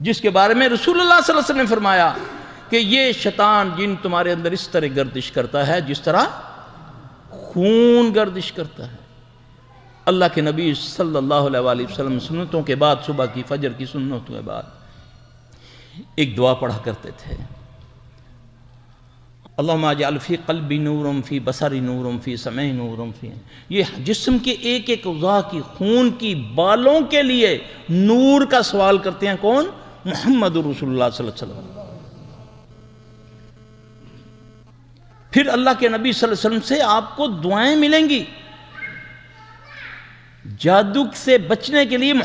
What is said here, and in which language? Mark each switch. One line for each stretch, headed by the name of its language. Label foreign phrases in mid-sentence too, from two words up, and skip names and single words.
Urdu: جس کے بارے میں رسول اللہ صلی اللہ علیہ وسلم نے فرمایا کہ یہ شیطان جن تمہارے اندر اس طرح گردش کرتا ہے جس طرح خون گردش کرتا ہے۔ اللہ کے نبی صلی اللہ علیہ وآلہ وسلم سنتوں کے بعد، صبح کی فجر کی سنتوں کے بعد ایک دعا پڑھا کرتے تھے،
Arabic: اللہم اجعل فی قلبی نورم فی بصری نورم فی سمعی نورم فی،
Urdu: یہ جسم کے ایک ایک اعضاء کی خون کی بالوں کے لیے نور کا سوال کرتے ہیں کون؟ محمد رسول اللہ صلی اللہ علیہ وسلم۔ پھر اللہ کے نبی صلی اللہ علیہ وسلم سے آپ کو دعائیں ملیں گی جادو سے بچنے کے لیے۔